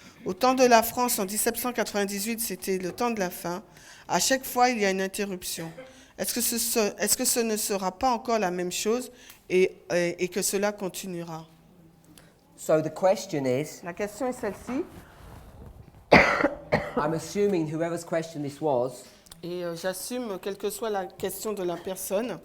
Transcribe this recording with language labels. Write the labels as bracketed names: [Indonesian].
[French] Au temps de la France, en 1798, c'était le temps de la fin. À chaque fois, il y a une interruption. Est-ce que ce ne sera pas encore la même chose et que cela continuera? [English] So the question is, [French] La question est celle-ci. [English] I'm assuming whoever's question this was, [French] Et j'assume, quelle que soit la question de la personne,